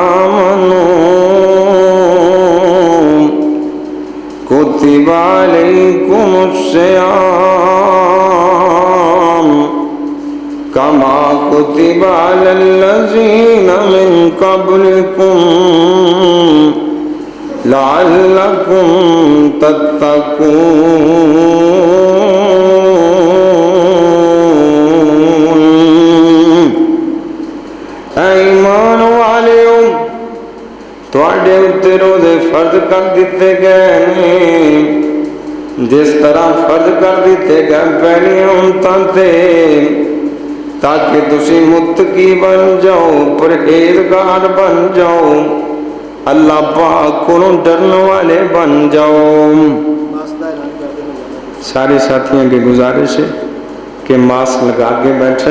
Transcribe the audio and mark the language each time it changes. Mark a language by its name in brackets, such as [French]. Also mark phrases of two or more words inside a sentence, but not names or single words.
[Arabic] آمنوا كتب عليكم الصيام كما كتب على الذين من قبلكم لعلكم تتقون. [Punjabi] ایمان والو تواڈے اتے روزے فرض کر دیتے گئے ہیں جس طرح فرض کر دیتے گئے پہلی امتاں تے تاکہ تسی متقی بن جاؤ پرہیزگار بن جاؤ اللہ پاک کو ڈرنے والے بن جاؤ۔ [Urdu] سارے ساتھیوں کی گزارش ہے کہ ماسک لگا کے بیٹھیں۔